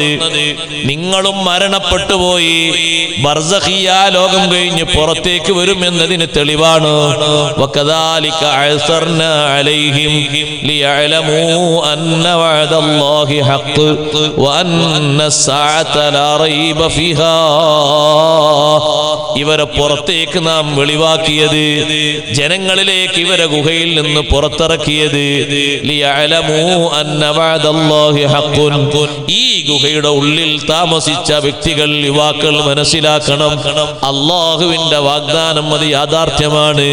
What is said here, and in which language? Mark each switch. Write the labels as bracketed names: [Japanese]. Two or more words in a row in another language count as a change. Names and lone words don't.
[Malayalam] നിങ്ങളും മരണപ്പെട്ടു പോയി ബർസഖിയ ലോകം കഴിഞ്ഞ് പുറത്തേക്ക് വരുമെന്നതിന് തെളിവാണ്. [Arabic] وكذلك أعثرنا عليهم ليعلموا أن وعد الله حق وأن الساعة لا ريب فيها. [Malayalam] ഇവരെ പുറത്തേക്ക് നാം വെളിവാക്കിയത്, ജനങ്ങളിലേക്ക് ഇവരെ ഗുഹയിൽ നിന്ന് പുറത്തിറക്കിയത് [Arabic] ليعلموا أن وعد الله حق. [Malayalam] ഈ ഗുഹയുടെ ഉള്ളിൽ താമസിച്ച വ്യക്തികൾ, യുവാക്കൾ മനസ്സിലാക്കണം, അല്ലാഹുവിന്റെ വാഗ്ദാനം അത് യാഥാർത്ഥ്യമാണ്.